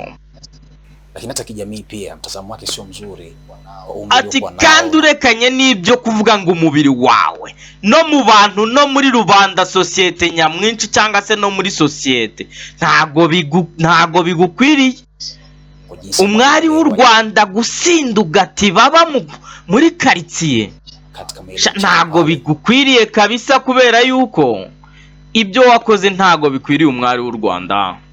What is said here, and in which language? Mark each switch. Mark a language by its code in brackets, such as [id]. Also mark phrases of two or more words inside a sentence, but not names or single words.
[sw] Lakini hata kijamii pia mtazamo wake sio mzuri. [rw] Ati kandi urekanye n'ibyo kuvuga ngo umubiri wawe no mu bantu no muri rubanda societe nyamwinshi cyangwa se no muri societe ntago bigukwiriye. Umwari w'u Rwanda gusinduga ati baba muri quartier ntago bigukwiriye kabisa kubera yuko ibyo wakoze ntago bikwiriye umwari w'u Rwanda.